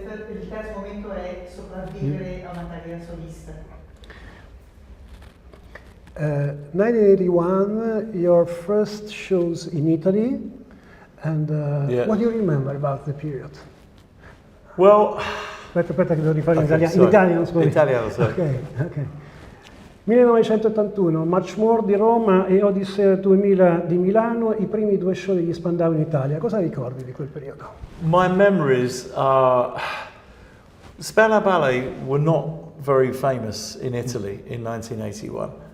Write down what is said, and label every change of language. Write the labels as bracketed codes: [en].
[it] Il terzo momento è sopravvivere a una carriera solista. [en] 1981, your first shows in Italy, and what do you remember about the period? Well, [it] aspetta che devo rifare in italiano, scusa. Italiano, sì. Ok. 1981, Much More di Roma e Odyssea 2000 di Milano, i primi 2 show degli Spandau in Italia. Cosa ricordi di quel periodo? [en] My memories are... Spandau Ballet were not very famous in Italy in 1981.